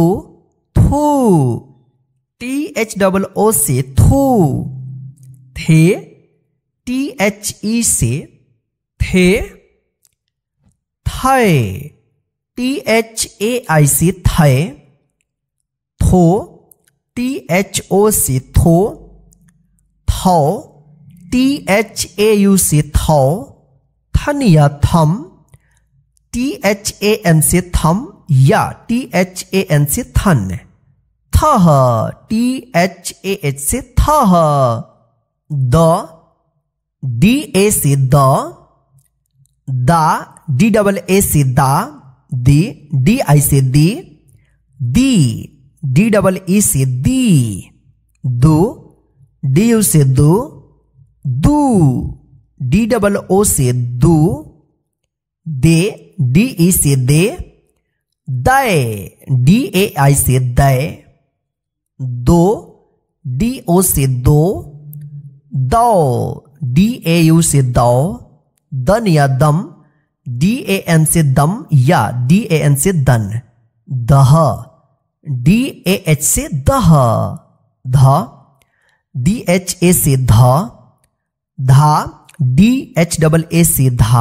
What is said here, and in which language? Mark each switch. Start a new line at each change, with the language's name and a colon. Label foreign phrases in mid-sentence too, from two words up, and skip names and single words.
Hindi: थू, THOO से थू। थे, THE से थे। थे, THAI से थे। थो, THO से थो। थौ, THAU से थौ। थन या थम, THAN से थम या THAN से थन। थह, THAH से थह। द, DA से द। दा, DAA से दा। दी, DI से दी। दी, DEE से दी। दू, DU से दू। दू, DOO से दू। दे, DE से दे। दय, DAI से दय। दो, DO से दो। दौ, DAU से दौ। दन या दम, DAN से दम या DAN से दन। दह, DAH से दह। ध, DHA से ध। धा, DHAA से धा।